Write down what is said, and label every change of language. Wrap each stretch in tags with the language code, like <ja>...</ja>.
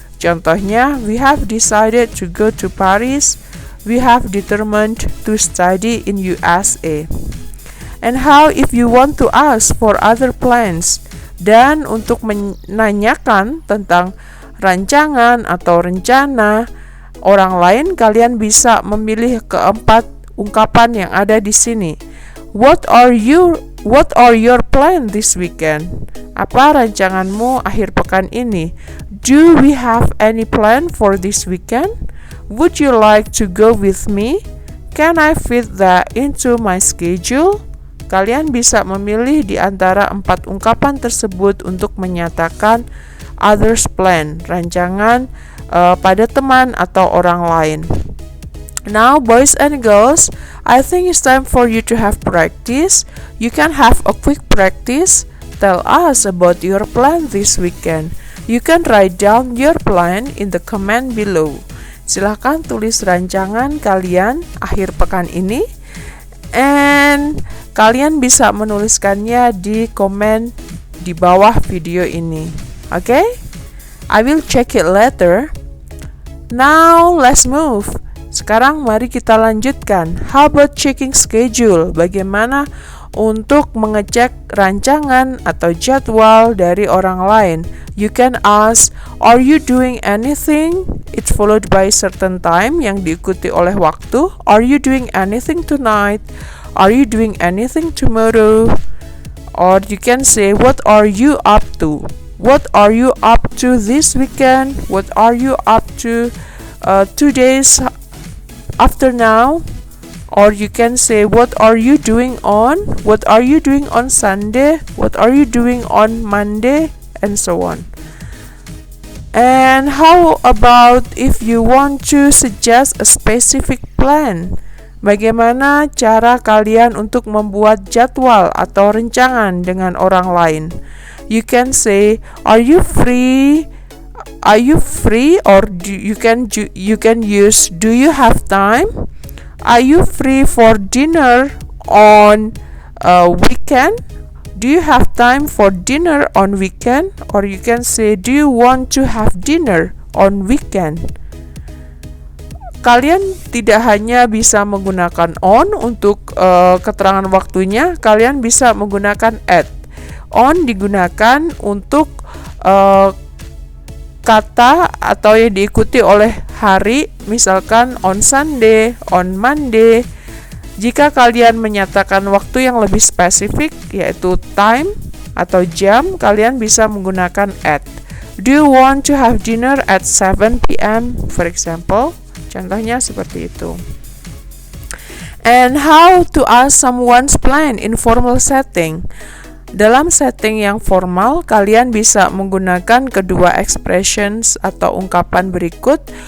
<en>Contohnya, we have decided to go to Paris. We have determined to study in USA. And how if you want to ask for other plans?</en> <id>Dan untuk menanyakan tentang rancangan atau rencana orang lain, kalian bisa memilih keempat ungkapan yang ada di sini.</id> <en>What are your plan this weekend?</en> <id>Apa rancanganmu akhir pekan ini?</id> <en>Do we have any plan for this weekend? Would you like to go with me? Can I fit that into my schedule?</en> <id>Kalian bisa memilih di antara 4 ungkapan tersebut untuk menyatakan</id> <en>others plan,</en> <id>rancangan pada teman atau orang lain.</id> <en>Now, boys and girls, I think it's time for you to have practice. You can have a quick practice. Tell us about your plan this weekend. You can write down your plan in the comment below.</en> <id>Silahkan tulis rancangan kalian akhir pekan ini. And kalian bisa menuliskannya di komen di bawah video ini. Okay?</id> <en>I will check it later. Now, let's move.</en> <id>Sekarang mari kita lanjutkan.</id> <en>How about checking schedule?</en> <id>Bagaimana untuk mengecek rancangan atau jadwal dari orang lain?</id> <en>You can ask, are you doing anything? It's followed by certain time</en> <id>yang diikuti oleh waktu.</id> <en>Are you doing anything tonight? Are you doing anything tomorrow? Or you can say, what are you up to? What are you up to this weekend? What are you up to 2 days after now? Or you can say, what are you doing on? What are you doing on Sunday? What are you doing on Monday? And so on. And how about if you want to suggest a specific plan?</en> <id>Bagaimana cara kalian untuk membuat jadwal atau rencangan dengan orang lain?</id> <en>You can say, are you free? Are you free? Or you can use, do you have time? Are you free for dinner on weekend? Do you have time for dinner on weekend? Or you can say, do you want to have dinner on weekend?</en> <id>Kalian tidak hanya bisa menggunakan on untuk keterangan waktunya, kalian bisa menggunakan at. On digunakan untuk kata atau yang diikuti oleh hari, misalkan on Sunday, on Monday. Jika kalian menyatakan waktu yang lebih spesifik, yaitu time atau jam, kalian bisa menggunakan at.</id> <en>Do you want to have dinner at 7 p.m. for example?</en> <id>Contohnya seperti itu.</id> <en>And how to ask someone's plan in formal setting?</en> <id>Dalam setting yang formal, kalian bisa menggunakan kedua expressions atau ungkapan berikut.</id>